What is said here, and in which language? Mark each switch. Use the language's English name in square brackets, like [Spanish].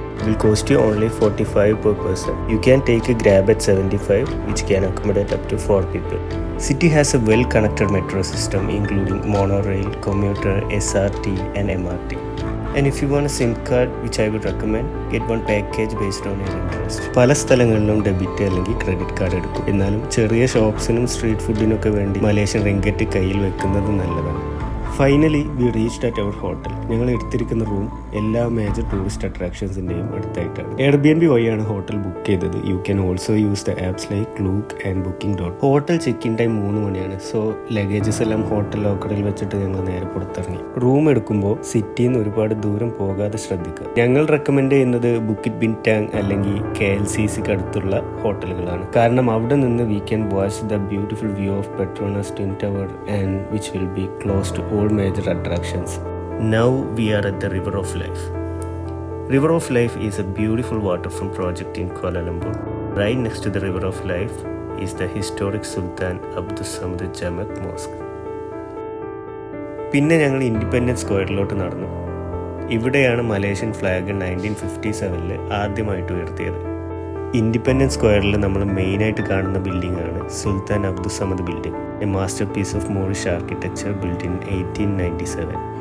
[English] It will cost you only 45 per person. You can take a Grab at 75, which can accommodate up to 4 people. City has a well-connected metro system including monorail, commuter, SRT and MRT. And if you want a SIM card, which I would recommend, get one package based on your interest. [Malayalam] പല സ്ഥലങ്ങളിലും debit അല്ലെങ്കിൽ credit card എടുക്കും. എന്നാലും ചെറിയ ഷോപ്സിനും street ഫുഡിനൊക്കെ വേണ്ടി Malaysian ringgit കയ്യിൽ വെക്കുന്നത് നല്ലതാണ്. [English] Finally we reached at our hotel. [Malayalam] ഞങ്ങൾ എടുത്തിരിക്കുന്ന റൂം എല്ലാ മേജർ ടൂറിസ്റ്റ് അട്രാക്ഷൻസിൻ്റെയും അടുത്തായിട്ടാണ്. എയർബിഎൻബി വഴിയാണ് ഹോട്ടൽ ബുക്ക് ചെയ്തത്. [English] You can also use the apps like Klook and booking.com. [Malayalam] Hotel check in time 3 മണിയാണ്. സോ ലഗേജസ് എല്ലാം ഹോട്ടൽ ലോക്കറിൽ വെച്ചിട്ട് ഞങ്ങൾ നേരെ പുറത്തിറങ്ങി. റൂം എടുക്കുമ്പോൾ സിറ്റിയിൽ നിന്ന് ഒരുപാട് ദൂരം പോകാതെ ശ്രദ്ധിക്കുക. ഞങ്ങൾ റെക്കമെൻഡ് ചെയ്യുന്നത് ബുക്കിറ്റ് ബിൻടാങ് അല്ലെങ്കിൽ KLCCക്ക് അടുത്തുള്ള ഹോട്ടലുകളാണ്. കാരണം അവിടെ നിന്ന് [English] We can watch the beautiful view of Petronas twin tower and which will be close to all major attractions. Now we are at the River of Life. River of Life is a beautiful waterfront project in Kuala Lumpur. Right next to the River of Life is the historic Sultan Abdul Samad Jamak Mosque. [Malayalam] പിന്നെ ഞങ്ങൾ independence സ്ക്വയറിലോട്ട് നടന്നു. ഇവിടെയാണ് Malaysian flag 1957 ആദ്യമായിട്ട് ഉയർത്തിയത്. Independence സ്ക്വയറിൽ നമ്മൾ മെയിനായിട്ട് കാണുന്ന ബിൽഡിംഗ് ആണ് സുൽത്താൻ Abdul Samad building, [English] A masterpiece of Moorish architecture build in 1897.